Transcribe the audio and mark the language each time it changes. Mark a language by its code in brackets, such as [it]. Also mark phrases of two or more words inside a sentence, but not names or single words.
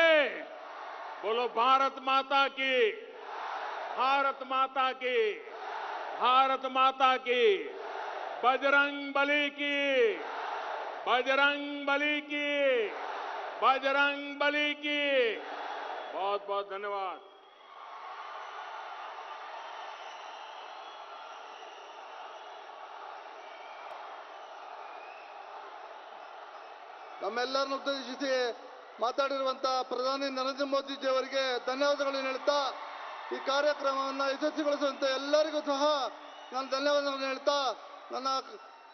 [hi] बोलो भारत माता की, भारत माता की, भारत माता की, बजरंग बली की, बजरंग बली की, बजरंग बली की। बहुत बहुत धन्यवाद। [kn] ನಮ್ಮೆಲ್ಲರನ್ನು ಉದ್ದೇಶಿಸಿ ಮಾತಾಡಿರುವಂತಹ ಪ್ರಧಾನಿ ನರೇಂದ್ರ ಮೋದಿಜಿ ಅವರಿಗೆ ಧನ್ಯವಾದಗಳನ್ನು ಹೇಳ್ತಾ ಈ ಕಾರ್ಯಕ್ರಮವನ್ನು ಯಶಸ್ವಿಗೊಳಿಸುವಂತೆ ಎಲ್ಲರಿಗೂ ಸಹ ನಾನು ಧನ್ಯವಾದಗಳನ್ನು ಹೇಳ್ತಾ ನನ್ನ